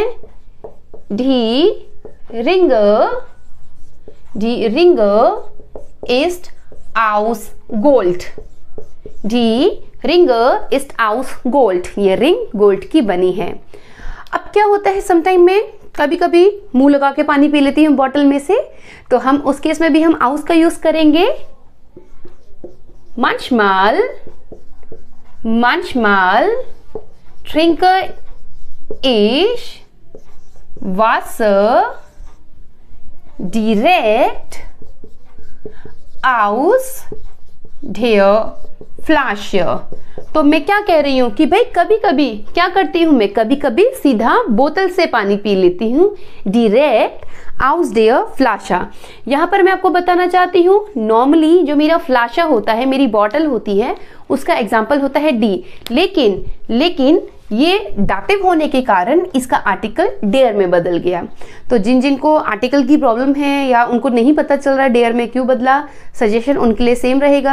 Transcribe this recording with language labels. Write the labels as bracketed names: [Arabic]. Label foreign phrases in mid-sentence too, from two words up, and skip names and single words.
[German] Die Ring ist aus Gold. Die Ringe ist aus Gold। [Hindi] ये रिंग गोल्ड की बनी है। अब क्या होता है, समटाइम में कभी कभी मुंह लगा के पानी पी लेती हूँ बॉटल में से, तो हम उस केस में भी हम aus का यूज करेंगे। [German] manchmal trinke ich Wasser direkt aus der Flasche। [Hindi] तो मैं क्या कह रही हूं कि भाई कभी कभी क्या करती हूं, मैं कभी कभी सीधा बोतल से पानी पी लेती हूं, [German] direkt aus der Flasche. [Hindi] यहाँ पर मैं आपको बताना चाहती हूँ, नॉर्मली जो मेरा फ्लाशा होता है, मेरी बॉटल होती है, उसका एग्जाम्पल होता है डी। लेकिन ये डाटिव होने के कारण इसका आर्टिकल डेयर में बदल गया। तो जिनको आर्टिकल की प्रॉब्लम है या उनको नहीं पता चल रहा है डेयर में क्यों बदला, सजेशन उनके लिए सेम रहेगा।